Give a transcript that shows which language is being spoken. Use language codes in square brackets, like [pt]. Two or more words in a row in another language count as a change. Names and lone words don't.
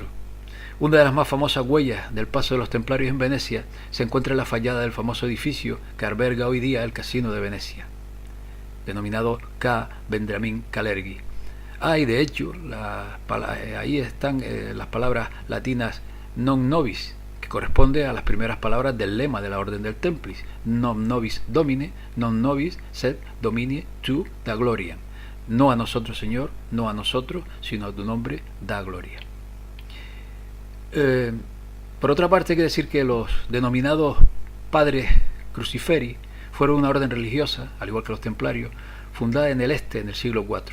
[es] Una de las más famosas huellas del paso de los templarios en Venecia se encuentra en la fachada del famoso edificio que alberga hoy día el Casino de Venecia, denominado K. Vendramin Calergi. Y de hecho, ahí están las palabras latinas [la] non nobis, [es] que corresponde a las primeras palabras del lema de la Orden del Templis, [la] non nobis domine, non nobis sed domine tu da gloria. [es] No a nosotros, Señor, no a nosotros, sino a tu nombre da gloria. Por otra parte, hay que decir que los denominados padres cruciferi fueron una orden religiosa, al igual que los templarios, fundada en el este en el siglo IV.